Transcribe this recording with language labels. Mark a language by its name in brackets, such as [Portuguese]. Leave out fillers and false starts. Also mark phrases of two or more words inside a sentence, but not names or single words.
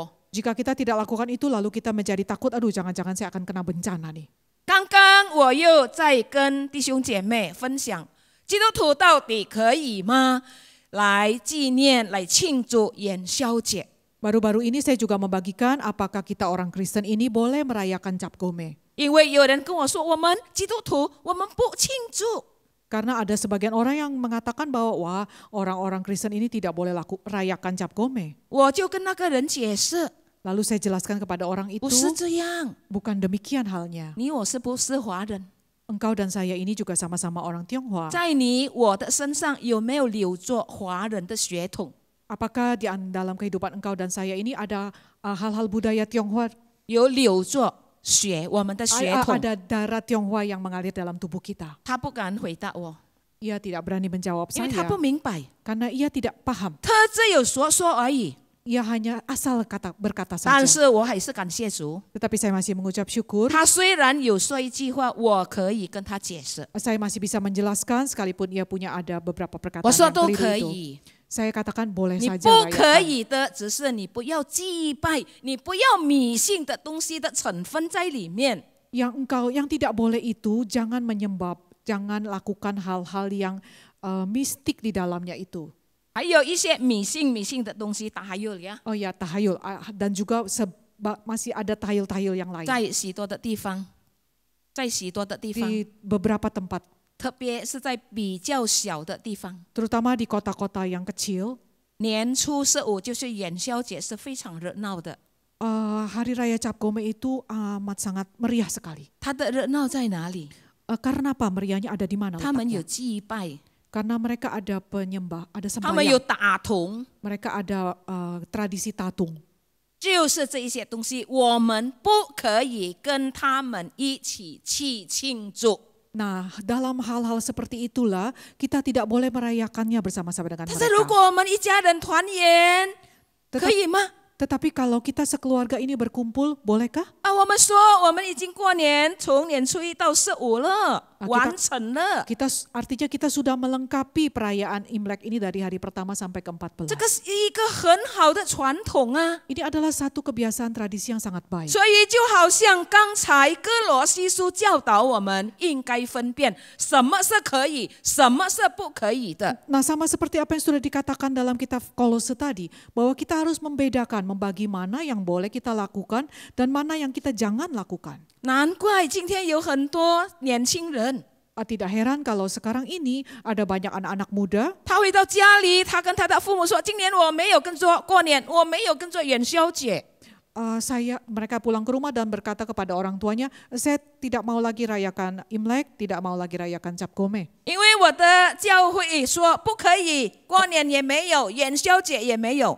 [Indonesian] Jika kita tidak lakukan itu lalu kita menjadi takut, aduh jangan-jangan saya akan kena bencana nih. [Chinese] 刚刚我又在跟弟兄姐妹分享，基督徒到底可以吗？来纪念、来庆祝元宵节。 [Indonesian] Baru-baru ini saya juga membagikan apakah kita orang Kristen ini boleh merayakan Cap Gome. [Chinese] 因为有人跟我说，我们基督徒我们不庆祝。 [Indonesian] Karena ada sebagian orang yang mengatakan bahwa wah, orang-orang Kristen ini tidak boleh rayakan Cap Gome. [Chinese] 我就跟那个人解释， [Indonesian] Lalu saya jelaskan kepada orang [Chinese] 不 [Indonesian] itu, [Chinese] 是这样， [Indonesian] bukan demikian halnya. [Chinese] 你我是不是华人？ [Indonesian] Engkau dan saya ini juga sama-sama orang Tionghoa. [Chinese] 在你我的身上有没有留着华人的血统？ [Indonesian] Apakah di dalam kehidupan engkau dan saya ini ada hal-hal budaya Tionghoa? [Chinese] 有留着血，我们的血统。 [Indonesian] Ada darah Tionghoa yang mengalir dalam tubuh kita. [Chinese] 他不敢回答我， [Indonesian] Ia tidak berani menjawab [Chinese] 因为他 [Indonesian] saya [Chinese] 不明白， [Indonesian] karena ia tidak paham. [Chinese] 他只有说说而已。 [Indonesian] Ia hanya asal berkata [Chinese] 但 [Indonesian] saja. [Chinese] 是我还是感谢主， [Indonesian] Tetapi saya masih mengucap syukur. [Chinese] 他虽然有说一句话，我可以跟他解释， [Indonesian] Saya masih bisa menjelaskan sekalipun ia punya ada beberapa [Chinese] 我 [Indonesian] perkataan [Chinese] 说 [Indonesian] yang [Chinese] 都 [Indonesian] keliru [Chinese] 可 [Indonesian] itu. [Chinese] 以。 [Indonesian] Saya katakan boleh [Chinese] 你 [Indonesian] saja [Chinese] 不可 [Indonesian] rayakan. [Chinese] 以的，只是你不要祭拜，你不要迷信的东西的成分在里面。 [Indonesian] Yang tidak boleh itu jangan menyembah, jangan lakukan hal-hal yang mistik di dalamnya itu. [Chinese] 还有一些迷信的东西，还有呀， [Indonesian] Oh ya, tahayul dan juga masih ada tahayul-tahayul yang lain [Chinese] 在许多的地方，在许多的地方， [Indonesian] di beberapa tempat, [Chinese] 特别是在比较小的地方。 [Indonesian] terutama di kota-kota yang kecil. [Chinese] 年初15就是元宵节，是非常热闹的。 [Indonesian] Hari Raya Cap Gome itu amat sangat meriah sekali. [Chinese] 它的热闹在哪里？ [Indonesian] Karena apa? Meriahnya ada di mana [Chinese] 他们有 [Indonesian] letaknya? [Chinese] 祭拜， [Indonesian] Karena mereka ada penyembah, ada [Chinese] 他们有 [Indonesian] sembahyang, [Chinese] 打铜， [Indonesian] mereka ada tradisi tatung. [Chinese] 就是这一些东西，我们不可以跟他们一起去庆祝。 [Indonesian] Nah, dalam hal-hal seperti itulah kita tidak boleh merayakannya bersama-sama dengan [Chinese] 但是如 [Indonesian] mereka. [Chinese] 果我们一家人团圆，可以吗？ [Indonesian] Tetapi kalau kita sekeluarga ini berkumpul, bolehkah? [Chinese] 我们说我们已经过年，从年初1到15了， 完成了。 [Indonesian] Artinya kita sudah melengkapi perayaan Imlek ini dari hari pertama sampai ke-14. [Chinese] 这个是一个很好的传统啊， [Indonesian] Ini adalah satu kebiasaan tradisi yang sangat baik. [Chinese] 所以就好像刚才哥罗西书教导我们应该分辨什么是可以，什么是不可以的。 [Indonesian] Nah, sama seperti apa yang sudah dikatakan dalam kitab Kolose tadi, bahwa kita harus membedakan, membagi mana yang boleh kita lakukan dan mana yang kita jangan lakukan. [Chinese] 难怪今天有很多年轻人， [Indonesian] Tidak heran kalau sekarang ini ada banyak anak-anak muda, [Chinese] 他回到家里，他跟他的父母说：“今年我没有跟着过年，我没有跟着元宵节。” [Indonesian] mereka pulang ke rumah dan berkata kepada orang tuanya, saya tidak mau lagi rayakan Imlek, tidak mau lagi rayakan Cap Gome. [Chinese] 因为我的教会说不可以，过年也没有，元宵节也没有。